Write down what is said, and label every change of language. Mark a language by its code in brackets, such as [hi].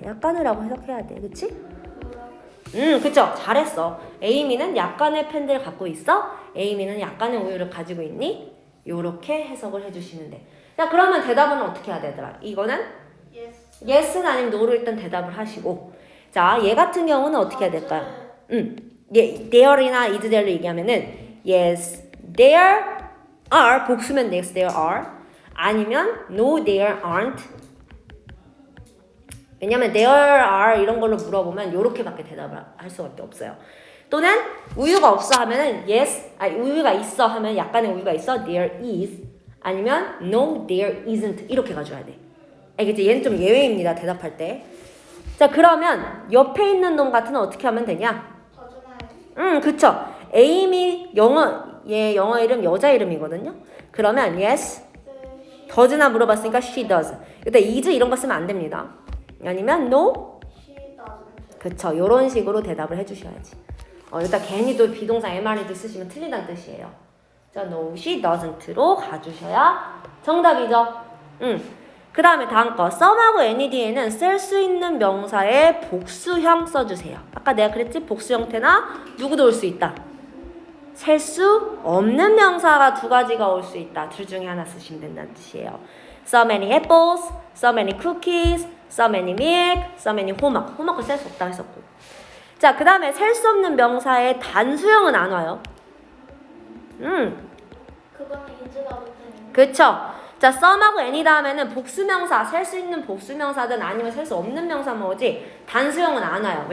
[ko] 약간이라고 해석해야 돼. 그치? 그쵸. 잘했어. Amy는 약간의 팬들을 갖고 있어? Amy는 약간의 우유를 가지고 있니? 요렇게 해석을 해주시면 돼. 자, 그러면 대답은 어떻게 해야 되더라? 이거는? yes는 아니면 no를 일단 대답을 하시고. 자, 얘 같은 경우는 어떻게 해야 될까요? [en] there이나 is there로 얘기하면은 yes, there are [ko] 복수면 [en] yes, there are 아니면 no, there aren't. [ko] 왜냐면 there are 이런 걸로 물어보면 요렇게밖에 대답을 할 수밖에 없어요. 또는 우유가 없어 하면은 yes, 우유가 있어 하면 약간의 우유가 있어 [en] there is [ko] 아니면 [en] no, there isn't [ko] 이렇게 가져야 돼. 알겠지? 얘는 좀 예외입니다. 대답할 때. 자, 그러면 옆에 있는 놈 같은 건 어떻게 하면 되냐? 그쵸. 에이미 얘 영어 이름 여자 이름이거든요. 그러면 [en] yes, does나 [ko] 물어봤으니까 [en] she does. [ko] 일단 is 이런 거 쓰면 안 됩니다. 아니면 no, 그쵸. 요런 식으로 대답을 해주셔야지. 일단 괜히 또 비동사 MRED 쓰시면 틀리다는 뜻이에요. 자, [en] no, she doesn't로 [ko] 가주셔야 정답이죠. 그 다음에 다음 거 some하고 any에는 쓸 수 있는 명사의 복수형 써주세요. 아까 내가 그랬지? 복수 형태나 누구도 올 수 있다. 셀 수 없는 명사가 두 가지가 올 수 있다. 둘 중에 하나 쓰시면 된다는 뜻이에요. [en] So many apples, so many cookies, so many milk, so many homework. [ko] homework을 셀 수 없다 했었고. 자, 그 다음에 셀 수 없는 명사의 단수형은 안 와요. 그거는 인지가 못하는. 그쵸. 자, some하고 any 다음에는 복수명사, 셀 수 있는 복수명사든 아니면 셀 수 없는 명사만 오지 단수형은 안 와요.